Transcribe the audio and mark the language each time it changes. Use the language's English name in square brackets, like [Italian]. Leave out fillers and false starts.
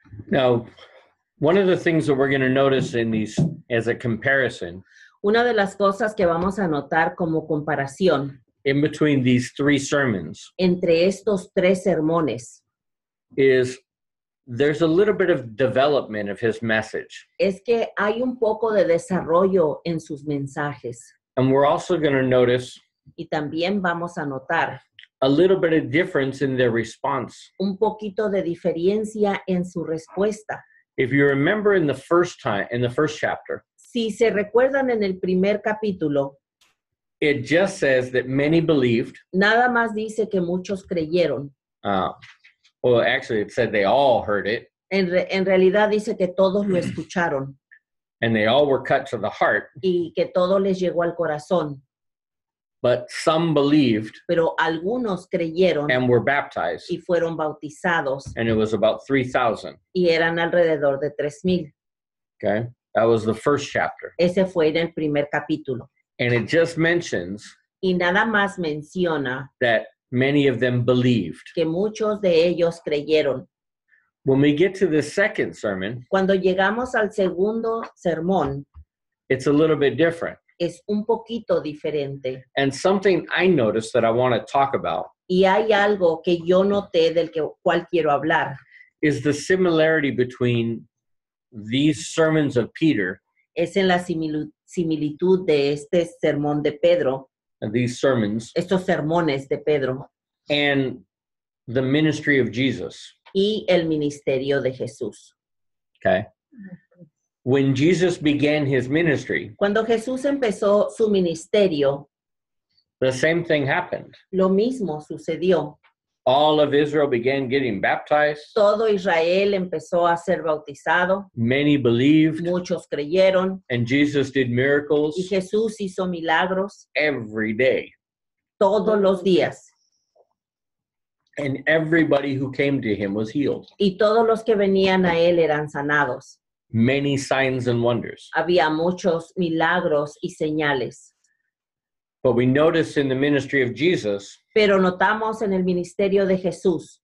[English] Now, one of the things that we're going to notice in these as a comparison. [Spanish] Una de las cosas que vamos a notar como comparación [English] In between these 3 sermons. [Spanish] Entre estos 3 sermones. [English] Is there's a little bit of development of his message. [Spanish] Es que hay un poco de desarrollo en sus mensajes. [English] And we're also going to notice. [Spanish] Y también vamos a notar. [English] A little bit of difference in their response. [Spanish] Un poquito de diferencia en su respuesta. [English] If you remember in the first chapter. [Spanish] Si se recuerdan en el primer capítulo. [English] It just says that many believed. [Spanish] Nada más dice que muchos creyeron. [English] Well, actually, it said they all heard it. [Spanish] En realidad dice que todos lo escucharon. [English] And they all were cut to the heart. [Spanish] Y que todo les llegó al corazón. [English] But some believed. [Spanish] Pero algunos creyeron. [English] And were baptized. [Spanish] Y fueron bautizados. [English] And it was about 3,000. [Spanish] Y eran alrededor de 3,000. [English] Okay. That was the first chapter. [Spanish] Ese fue en el primer capítulo. [English] And it just mentions [Spanish] Y nada más menciona [English] that many of them believed. [Spanish] que muchos de ellos creyeron. [English] When we get to the second sermon, [Spanish] Cuando llegamos al segundo sermón, [English] it's a little bit different. [Spanish] es un poquito diferente. [English] And something I noticed that I want to talk about [Spanish] Y hay algo que yo noté del cual quiero hablar. [English] is the similarity between these sermons of Peter [Spanish] Es en la similitud de este sermón de Pedro, [English] and these sermons [Spanish] estos sermones de Pedro [English] and the ministry of Jesus. [Spanish] y el ministerio de Jesús. [English] Okay. When Jesus began his ministry, [Spanish] Cuando Jesús empezó su ministerio, [English] the same thing happened. [Spanish] lo mismo sucedió. [English] All of Israel began getting baptized. [Spanish] Todo Israel empezó a ser bautizado, [English] Many believed, [Spanish] muchos creyeron [English] and Jesus did [Spanish] y [English] miracles [Spanish] Jesús hizo milagros [English] every day. [Spanish] todos los días. [English] And everybody who came to him was healed. [Spanish] Y todos los que venían a él eran sanados. [English] Many signs and wonders. [Spanish] Había muchos milagros y señales. [English] But we notice in the ministry of Jesus, [Spanish] Pero notamos en el ministerio de Jesús,